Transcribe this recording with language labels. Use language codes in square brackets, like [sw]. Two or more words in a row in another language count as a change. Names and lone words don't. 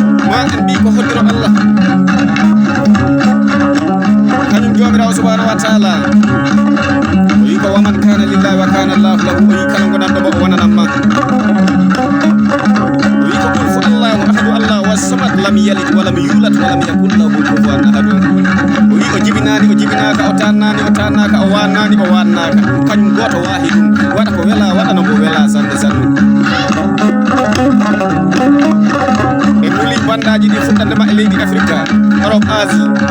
[ff] Ma en mbi ko hoddiro Allah. Kañum jomirawo [ar] سبحانه وتعالى. [ff] O wi ko [ar] ومن كان لله وكان الله له. [ff] O wi kala gonanɗo mo o wonanam ma. O wi ko [ar] قل هو الله أحد الله الصمد لم يلد ولم يولد ولم يكن له كفوا أحد. [ff] O wi o jibinani, o jibinaka, o tannani, o tannaka, o wannani, o wannaka. Kañum goto wahidum. Waɗa ko wela, waɗana ko wela sanne sanne. E muli bandaji ɗi fuɗɗandema e leydi Afrique, Europe, Asie.